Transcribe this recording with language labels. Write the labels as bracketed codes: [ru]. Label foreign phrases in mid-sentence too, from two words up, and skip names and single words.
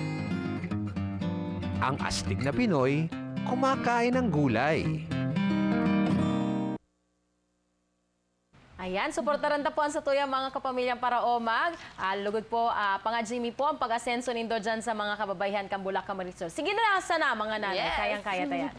[tl] Ang astig na Pinoy, kumakain ng gulay. Ayan, [bik] suportaran ta po ang sa tuyang mga kapamilyang para omag. Lugod po, pangajimi po ang pag-asenso nindo dyan sa mga kababayan Kambula Camarines Sur. [tl] Sige na lang sana mga nanay, kayang-kaya tayan.